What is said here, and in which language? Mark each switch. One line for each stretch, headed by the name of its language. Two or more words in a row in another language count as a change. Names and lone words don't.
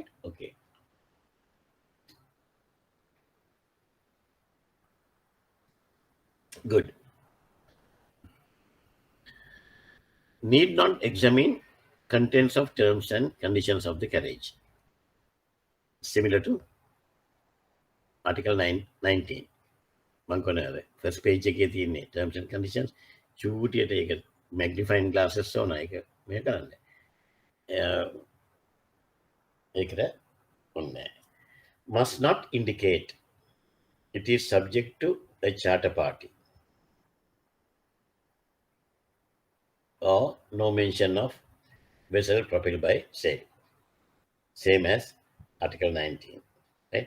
English: Okay. Good. Need not examine contents of terms and conditions of the carriage. Similar to Article 19. First page
Sinhala: එකේ තියෙන්නේ
English: terms and conditions.
Sinhala: චූටියට ඒක
English: magnifying glasses
Sinhala: ඕන එක මේ කරන්න. ඒකට ඔන්න.
English: Must not indicate it is subject to a charter party, or no mention of vessel propelled by sail. Same as Article 19. Right?